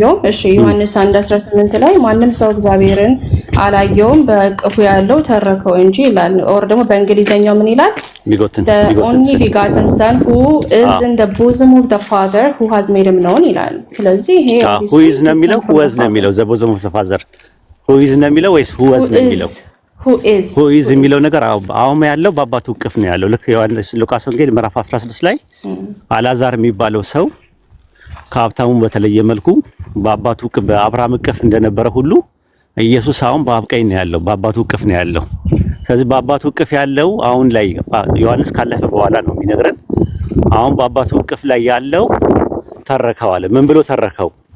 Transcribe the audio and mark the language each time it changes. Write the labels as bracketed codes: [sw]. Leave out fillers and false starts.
[am] እሺ ዮሐንስ 1:18 ላይ ማንም ሰው እግዚአብሔርን አላየውም በእቅፉ ያለው ተረከው እንጂ ይላል። ኦር ደግሞ በእንግሊዘኛው ምን ይላል? [en] the only begotten son who is in the bosom of the father who has made him known [am] ይላል። ስለዚህ ይሄ [en] who is [am] ነው የሚለው [en] who was [am] ነው የሚለው [en] the bosom of the father who is [am] ነው የሚለው ወይስ who was ነው የሚለው who is የሚለው ነገር አሁን ያለው በአባቱ እቅፍ ነው ያለው። ልክ ዮሐንስ ሉቃስ ወንጌል ምዕራፍ 16 ላይ አላዛር የሚባለው ሰው ከሀብታሙ በተለየ መልኩ በአባቱ እቅፍ በአብርሃም እቅፍ እንደነበረ ሁሉ ኢየሱስ አሁን በአብ ቀኝ ነው ያለው፣ በአባቱ እቅፍ ነው ያለው። ስለዚህ በአባቱ እቅፍ ያለው አሁን ላይ ዮሐንስ ካለፈ በኋላ ነው የሚነግረን። አሁን በአባቱ እቅፍ ላይ ያለው ተረከው አለ። ምን ብሎ ተረከው?